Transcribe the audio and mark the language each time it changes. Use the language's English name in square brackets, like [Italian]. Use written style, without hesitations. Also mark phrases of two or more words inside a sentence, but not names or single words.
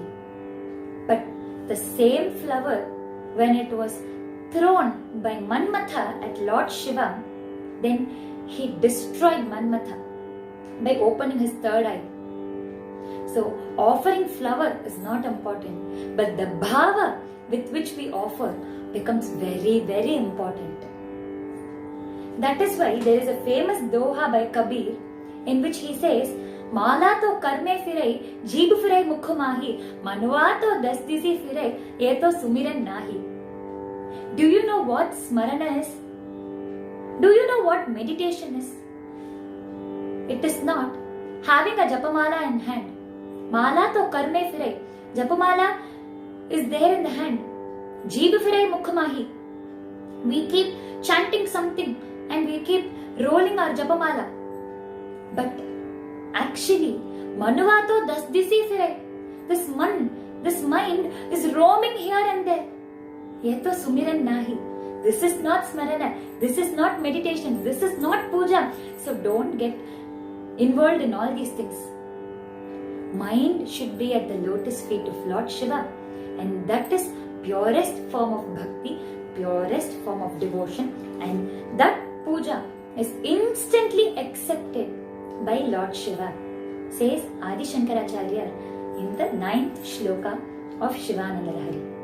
[English] But the same flower, when it was thrown by Manmatha at Lord Shiva, then he destroyed Manmatha by opening his third eye. So, offering flower is not important, but the bhava with which we offer becomes very, very important. That is why there is a famous doha by Kabir in which he says, [Hindi] माला तो करमें फिरै, जीभ फिरै मुखमाहि, मनवा तो दसदिसि फिरै, ये तो सुमिरन नाहि. [English] Do you know what smarana is? Do you know what meditation is? It is not having a japamala in hand. [Hindi] माला तो करमें फिरै. [English] Japamala is there in the hand. [Hindi] जीभ फिरै मुखमाहि. [English] We keep chanting something and we keep rolling our japamala. But actually, [Hindi] मनवा तो दसदिसि फिरै. [English] This mind is roaming here and there. [Hindi] ये तो सुमिरन नाहि. [English] This is not smarana. This is not meditation. This is not puja. So don't get involved in all these things. Mind should be at the lotus feet of Lord Shiva, and that is purest form of bhakti, purest form of devotion, and that puja is instantly accepted by Lord Shiva, says Adi Shankaracharya in the 9th shloka of Shivananda Lahari.